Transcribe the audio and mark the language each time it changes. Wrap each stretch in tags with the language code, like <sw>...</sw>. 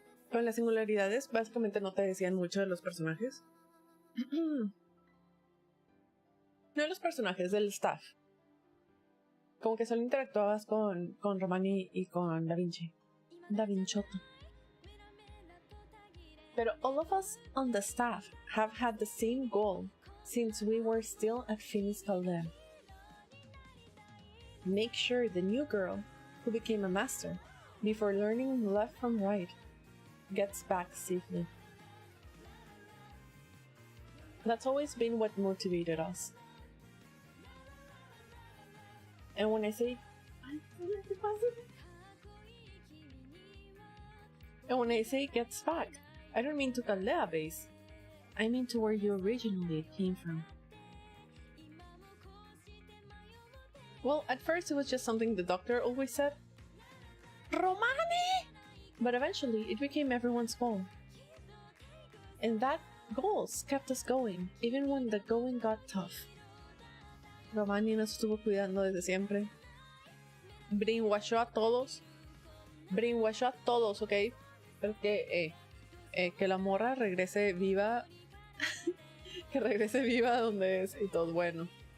<es>Con las singularidades, básicamente no te decían mucho de los personajes. No de los personajes, del staff. Como que solo interactuabas con Romani y con Da Vinci. Da Vinciotto. Pero</es> <en>all of us on the staff have had the same goal since we were still at Finis Caldea. Make sure the new girl who became a master before learning left from right gets back safely. That's always been what motivated us. And when I say gets back, I don't mean to Caldea base. I mean to where you originally came from. Well, at first it was just something the doctor always said. Romani! But eventually it became everyone's goal. And that goals kept us going, even when the going got tough.</en> <es>Romani nos estuvo cuidando desde siempre. Brainwashó a todos. Brainwashó a todos, ¿ok? Pero que la morra regrese viva. Que regrese viva donde es y todo bueno.</es>